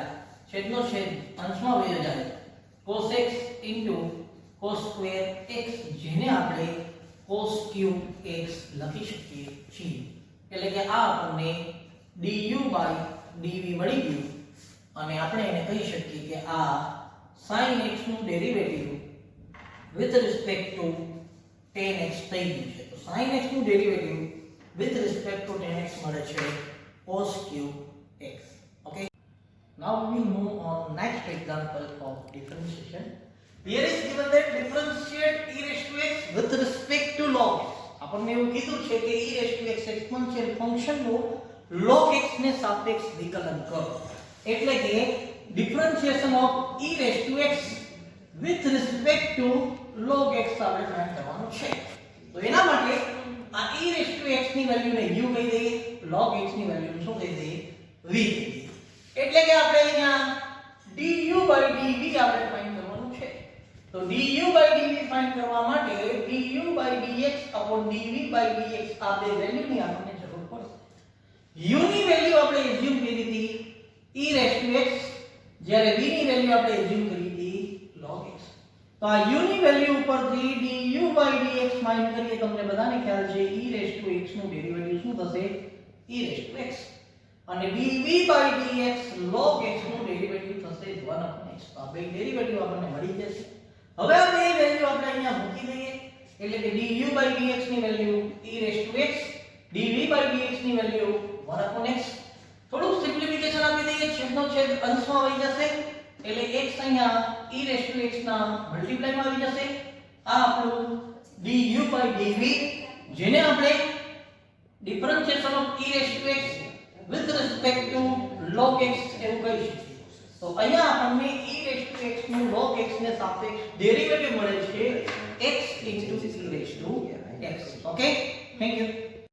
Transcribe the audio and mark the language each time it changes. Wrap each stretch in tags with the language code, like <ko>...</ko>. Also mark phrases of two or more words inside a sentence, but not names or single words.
<gu>છેદનો છેદ અંશમાં વયો જાય. cos x cos2x, જેને આપણે cos3x લખી શકીએ છીએ. એટલે કે આ આપણને du/dv મળી ગયું અને આપણે એને કહી શકીએ કે આ sin x નું ડેરિવેટિવ</gu> <en>with respect to tan x</en> <gu>થઈ ગયું છે. તો sin x નું ડેરિવેટિવ</gu> <en>with respect to tan x</en> <gu>મળે છે cos3x.</gu> <en>Okay, now we will move on next example of differentiation. Here is given that differentiate e raised to x with respect to log x.</en> <gu>આપણને એવું કીધું છે કે</gu> <en>e raised to x</en> <gu>એક્સપોનેન્શિયલ ફંક્શનનું log x ને સાપેક્ષ વિકલન કરો. એટલે કે</gu> <en>differentiation of e raised to x with respect to log x</en> <gu>આપણે ફાઇન્ડ કરવાનું છે. તો એના માટે આ</gu> <en>e raised to x</en> <gu>ની વેલ્યુને u કહી દઈએ, log x ની વેલ્યુને શું કહી દઈએ? v કહી દઈએ. એટલે કે આપણે અહીંયા du/dv આપણે ફાઇન્ડ કરવાનું છે. તો du/dv ફાઇન્ડ કરવા માટે du/dx dv/dx આ બે વેલ્યુની આપણને જરૂર પડશે. u ની વેલ્યુ આપણે એઝ્યુમ કરી હતી</gu> <en>e raised to x,</en> <gu>જ્યારે v ની વેલ્યુ આપણે એઝ્યુમ કરી હતી log x. તો આ u ની વેલ્યુ ઉપરથી du/dx ફાઇન્ડ કરીએ. તમને બધાને ખ્યાલ છે</gu> <en>e raised to x</en> <gu>નું ડેરિવેટિવ શું થશે?</gu> <en>e raised to x.</en> <gu>અને dv/dx log x નું ડેરિવેટિવ થશે 1/x. તો આ બે ડેરિવેટિવ આપણને મળી જશે. હવે આ બે વેલ્યુ આપણે અહીંયા મૂકી દઈએ. એટલે કે du/dx ની વેલ્યુ</gu> <en>e raised to x,</en> <gu>dv/dx ની વેલ્યુ 1/x. થોડું સિમ્પ્લિફિકેશન આપી દઈએ. છેદનો છેદ અંશમાં આવી જશે. એટલે x અહીંયા</gu> <en>e raised to x</en> <gu>ના મલ્ટીપ્લાયમાં આવી જશે. આ આપણું du/dv, જેને આપણે</gu> <en>differentiation of e raised to x with respect to log x</en> <gu>એવું કહી શકીએ. તો અહીંયા આપણને</gu> <en>e raised to x</en> <gu>નું log x ને સાપેક્ષ ડેરિવેટિવ મળે છે x</gu> <en>e raised to x. okay, thank you.</en>